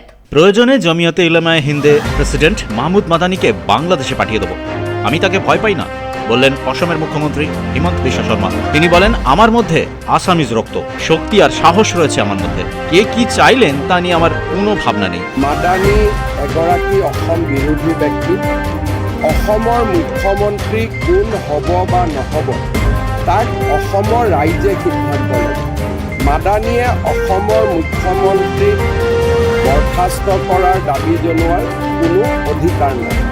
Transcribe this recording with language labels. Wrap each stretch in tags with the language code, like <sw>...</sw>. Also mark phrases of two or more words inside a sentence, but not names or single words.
<bn>প্রয়োজনে জমিয়তে উলামায়ে হিন্দে প্রেসিডেন্ট মাহমুদ মাদানিকে বাংলাদেশে পাঠিয়ে দেব, আমি তাকে ভয় পাই না, বললেন অসমের মুখ্যমন্ত্রী হিমন্ত বিশ্ব শর্মা। তিনি বলেন, আমার মধ্যে আসামিজ রক্ত, শক্তি আর সাহস রয়েছে আমার মধ্যে। কে কি চাইলেন তা নিয়ে আমার কোনো ভাবনা নেই।</bn> <as>মাদানি এগৰাকী অসম বিৰোধী ব্যক্তি। অসমৰ মুখ্যমন্ত্ৰী কোন হ'ব বা নহ'ব তাক অসমৰ ৰাইজে সিদ্ধান্ত লয়। মাদানিয়ে অসমৰ মুখ্যমন্ত্ৰীক বৰখাস্ত কৰাৰ দাবী জনোৱাৰ কোনো অধিকাৰ নাই।</as>